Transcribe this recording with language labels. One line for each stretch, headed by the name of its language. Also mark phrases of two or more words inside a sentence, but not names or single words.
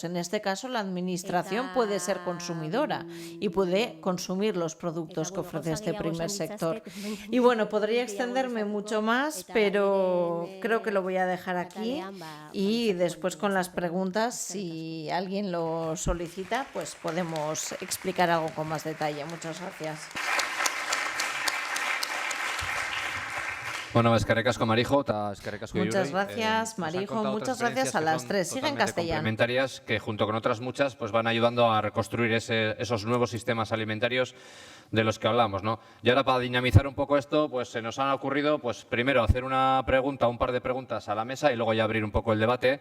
Spanish: En este caso, la administración puede ser consumidora y puede consumir los productos que ofrece este primer sector. Y bueno, podría extenderme mucho más, pero creo que lo voy a dejar aquí y después con las preguntas, si alguien lo solicita, pues podemos explicar algo con más detalle. Muchas gracias.
Basque: Bueno, eskerrik asko Marijo, eskerrik asko Yurei.
Spanish: Muchas gracias, Marijo. Muchas gracias a las tres. Sigue en castellano. Complementarias que junto con otras muchas pues van ayudando a reconstruir esos nuevos sistemas alimentarios de los que hablamos, ¿no? Y ahora para dinamizar un poco esto, pues se nos han ocurrido, pues primero hacer un par de preguntas a la mesa y luego ya abrir un poco el debate.